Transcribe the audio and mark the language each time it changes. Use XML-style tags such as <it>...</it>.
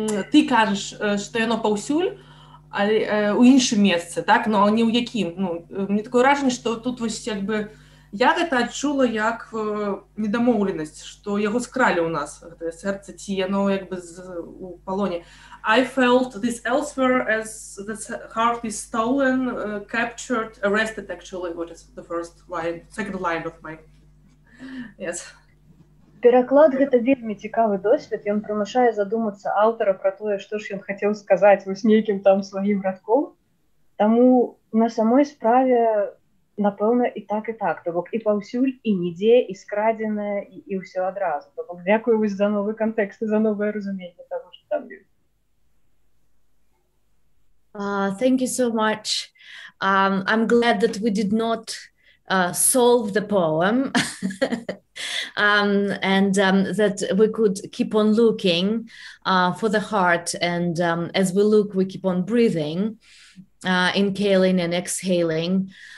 <be>Ты кажаш, што яно паўсюль, але у іншым месцы, так? Но не ў якім. Мне такое ўражанне, што тут вось як бы я гэта адчула як недамоўленасць, што яго скралі ў нас, гэтае сэрца, ці яно як бы у палоне.</be> <en>I felt this elsewhere as the heart is stolen, captured, arrested actually, what is the second line of my... Yes.</en> <be>Пераклад гэта вельмі цікавы досвед, ён прымушае задумацца аўтара пра тое, што ж ён хацеў сказаць вось нейкім там сваім радком. Таму на самой справе напэўна, і так. То бок і паўсюль, і нідзе, і скрадзенае, і ўсё адразу. То бок дзякую вось за новы кантэкст і за новае разуменне таго, што там ёсць.</be> <en>Thank you so much. I'm glad that we did not solve the poem and that we could keep on looking for the heart. And as we look, we keep on breathing, inhaling and exhaling.</en>